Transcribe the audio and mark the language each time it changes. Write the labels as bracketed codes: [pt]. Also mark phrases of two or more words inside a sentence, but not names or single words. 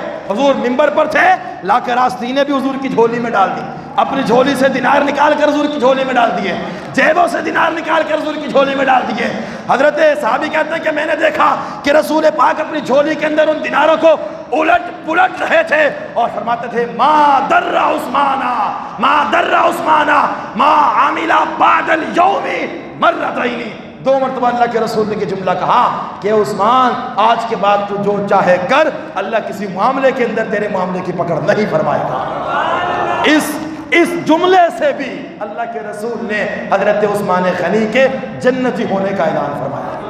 [ur] حضور منبر پر تھے, لا کر آستینیں بھی حضور کی جھولی میں ڈال دی, اپنی جھولی سے دینار نکال کر حضور کی جھولی میں ڈال دیے, جیبوں سے دینار نکال کر حضور کی جھولی میں ڈال دیے. حضرت صحابی کہتے ہیں کہ میں نے دیکھا کہ رسول پاک اپنی جھولی کے اندر ان دیناروں کو الٹ پلٹ رہے تھے اور فرماتے تھے [ar] ما در عثمانا ما در عثمانا ما عمل بعد اليوم مرتين. [ur] 2 مرتبہ اللہ کے رسول نے یہ جملہ کہا کہ عثمان آج کے بعد تو جو چاہے کر, اللہ کسی معاملے کے اندر تیرے معاملے کی پکڑ نہیں فرمائے گا. اس جملے سے بھی اللہ کے رسول نے حضرت عثمان غنی کے جنتی ہونے کا اعلان فرمایا.